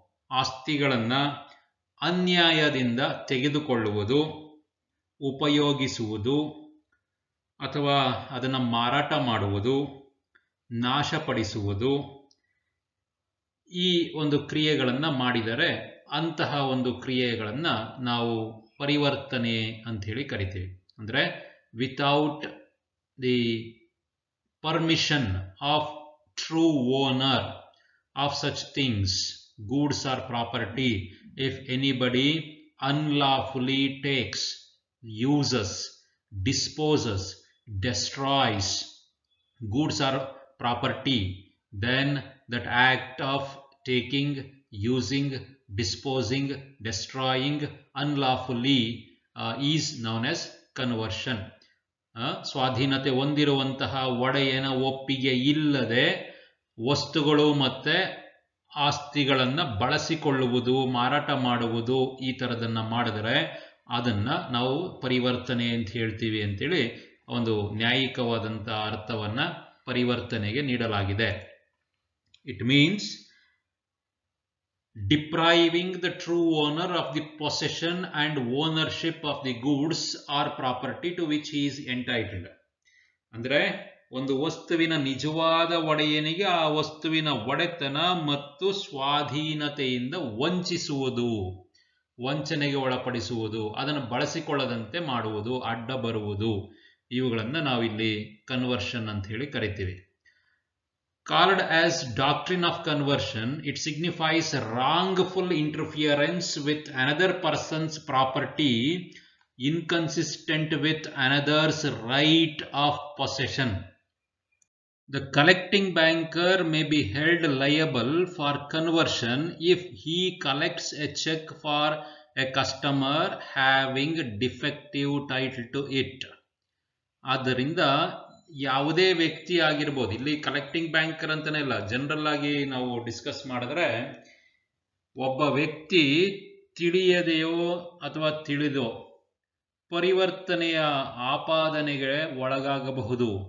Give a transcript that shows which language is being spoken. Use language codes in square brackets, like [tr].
[kn] ಆಸ್ತಿಗಳನ್ನು ಅನ್ಯಾಯದಿಂದ ತೆಗೆದುಕೊಳ್ಳುವುದು, ಉಪಯೋಗಿಸುವುದು ಅಥವಾ ಅದನ್ನು ಮಾರಾಟ ಮಾಡುವುದು, ನಾಶಪಡಿಸುವುದು, ಈ ಒಂದು ಕ್ರಿಯೆಗಳನ್ನು ಮಾಡಿದರೆ ಅಂತಹ ಒಂದು ಕ್ರಿಯೆಗಳನ್ನು ನಾವು ಪರಿವರ್ತನೆ ಅಂತ ಹೇಳಿ ಕರಿತೀವಿ. ಅಂದರೆ [en] Without the permission of true owner of such things, goods or property, if anybody unlawfully takes, uses, disposes, destroys goods or property, then that act of taking, using, disposing, destroying unlawfully is known as conversion. [kn] ಸ್ವಾಧೀನತೆ ಹೊಂದಿರುವಂತಹ ಒಡೆಯನ ಒಪ್ಪಿಗೆ ಇಲ್ಲದೆ ವಸ್ತುಗಳು ಮತ್ತೆ ಆಸ್ತಿಗಳನ್ನು ಬಳಸಿಕೊಳ್ಳುವುದು, ಮಾರಾಟ ಮಾಡುವುದು, ಈ ಥರದನ್ನು ಮಾಡಿದರೆ ಅದನ್ನು ನಾವು ಪರಿವರ್ತನೆ ಅಂತ ಹೇಳ್ತೀವಿ ಅಂತೇಳಿ ಒಂದು ನ್ಯಾಯಿಕವಾದಂಥ ಅರ್ಥವನ್ನು ಪರಿವರ್ತನೆಗೆ ನೀಡಲಾಗಿದೆ. [en] It means depriving the true owner of the possession and ownership of the goods or property to which he is entitled. [kn] ಅಂದರೆ ಒಂದು ವಸ್ತುವಿನ ನಿಜವಾದ ಒಡೆಯನಿಗೆ ಆ ವಸ್ತುವಿನ ಒಡೆತನ ಮತ್ತು ಸ್ವಾಧೀನತೆಯಿಂದ ವಂಚಿಸುವುದು, ವಂಚನೆಗೆ ಒಳಪಡಿಸುವುದು, ಅದನ್ನು ಬಳಸಿಕೊಳ್ಳದಂತೆ ಮಾಡುವುದು, ಅಡ್ಡ ಬರುವುದು, ಇವುಗಳನ್ನು ನಾವಿಲ್ಲಿ ಕನ್ವರ್ಷನ್ ಅಂತ ಹೇಳಿ ಕರಿತೀವಿ. [en] Called as doctrine of conversion, it signifies wrongful interference with another person's property inconsistent with another's right of possession. The collecting banker may be held liable for conversion if he collects a check for a customer having defective title to it. [kn] ಆದ್ದರಿಂದ ಯಾವುದೇ ವ್ಯಕ್ತಿ ಆಗಿರ್ಬೋದು, ಇಲ್ಲಿ collecting banker ಅಂತಾನೆ ಇಲ್ಲ, general ಆಗಿ ನಾವು discuss ಮಾಡಿದ್ರೆ ಒಬ್ಬ ವ್ಯಕ್ತಿ ತಿಳಿಯದೆಯೋ ಅಥವಾ ತಿಳಿದೋ ಪರಿವರ್ತನೆಯ ಆಪಾದನೆಗೆ ಒಳಗಾಗಬಹುದು.